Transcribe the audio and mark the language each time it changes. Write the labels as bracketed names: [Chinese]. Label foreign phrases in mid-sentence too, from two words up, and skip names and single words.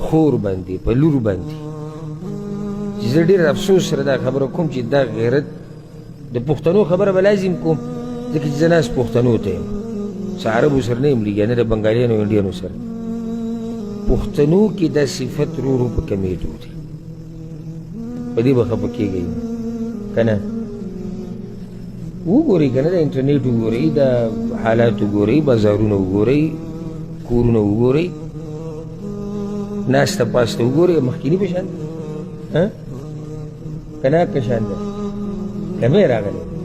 [Pashto] خور باندې په لور باندې چې زه ډېر افسوس سره دا خبره کوم چې دا غیرت د پښتنو خبره به لازم کوم ځکه چې زه ناست پښتنو ته یم څه عربو سره نه یم لګیا نه د بنګالیانو انډیانو سره پښتنو کې دا صفت رو رو په کمېدو دی په دې به خفه کېږئ که نه وګورئ که نه د انټرنیټ وګورئ د حالات وګورئ بازارونه وګورئ کورونه وګورئ ناسته پاسته وګورئ مخکیني په شان که نه که شان ده کمې راغلی